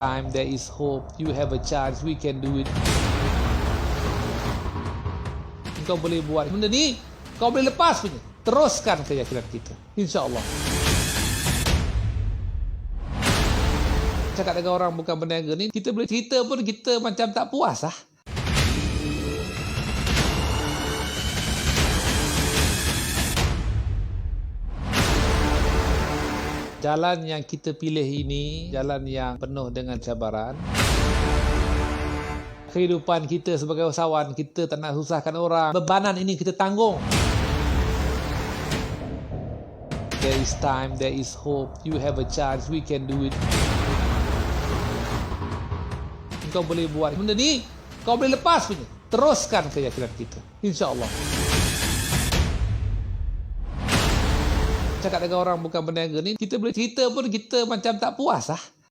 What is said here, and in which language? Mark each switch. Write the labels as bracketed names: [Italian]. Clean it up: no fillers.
[English] Time there is hope, you have a chance, we can do it. [Malay] Kau boleh buat benda ni, kau boleh lepas punya. Teruskan keyakinan kita, insya-Allah. Cakap dengan orang bukan berniaga ni, kita boleh cerita pun kita macam tak puas lah. Jalan yang kita pilih ini, jalan yang penuh dengan cabaran. Kehidupan kita sebagai usahawan, kita tak nak susahkan orang. Bebanan ini kita tanggung. [English] There is time, there is hope, you have a chance, we can do it. [Malay] Kau boleh buat benda ni, kau boleh lepas punya. Teruskan keyakinan kita, insya-Allah. Cakap dengan orang bukan berniaga ni, kita boleh cerita pun kita macam tak puas lah.